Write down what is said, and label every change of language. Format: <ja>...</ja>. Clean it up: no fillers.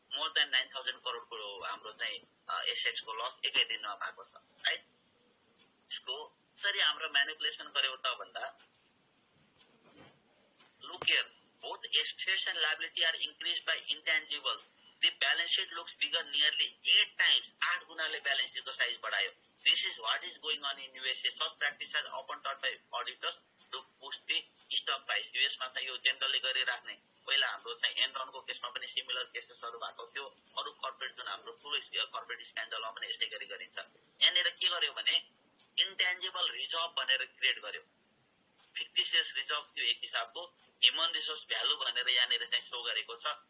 <ne>More than 9,000 करोडको हाम्रो चाहिँ एसेट्सको loss एकै दिनमा भएको छ, राइट। यसको कसरी हाम्रो म्यानिपुलेसन गर्यो त भन्दा</ne> <en>look here, both assets and liability are increased by intangibles. The balance sheet looks bigger nearly 8 times.</en> <ne>8 गुनाले balance sheet को size बढायो।</ne> <en>This is what is going on in USA. Such practice has often taught by auditors to boost the stock price.</en> <ne>US मा चाहिँ यो generally गरिराख्ने। पहिला हाम्रो चाहिँ एनरनको केसमा पनि सिमिलर केसेसहरू भएको थियो। अरू कर्पोरेट जुन हाम्रो ठुलो कर्पोरेट स्क्यान्डलमा पनि यसै गरी गरिन्छ। यहाँनिर के गर्यो भने इन्टेन्जिबल रिजर्भ भनेर क्रिएट गर्यो। फिक्टिसियस रिजर्भ थियो एक हिसाबको, ह्युमन रिसोर्स भ्यालु भनेर यहाँनिर चाहिँ सो गरेको छ।</ne>